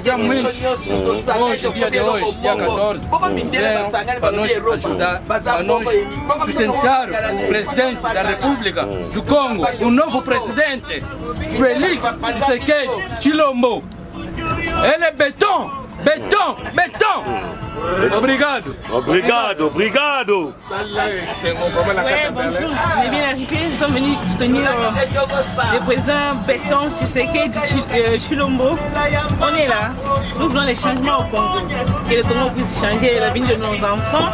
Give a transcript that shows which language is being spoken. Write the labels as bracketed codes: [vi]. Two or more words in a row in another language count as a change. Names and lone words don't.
[pt] Hoje, dia 14, venham para nos ajudar, para nos sustentar o presidente da República do Congo, o novo presidente, Félix Tshisekedi Tshilombo. Ele é beton. Obrigado. [fr] Ouais, bonjour. On est bien arrivés, nous sommes venus soutenir le président Béton Tshisekedi Tshilombo. On est là, nous voulons les changements au Congo, que le Congo puisse changer la vie de nos enfants.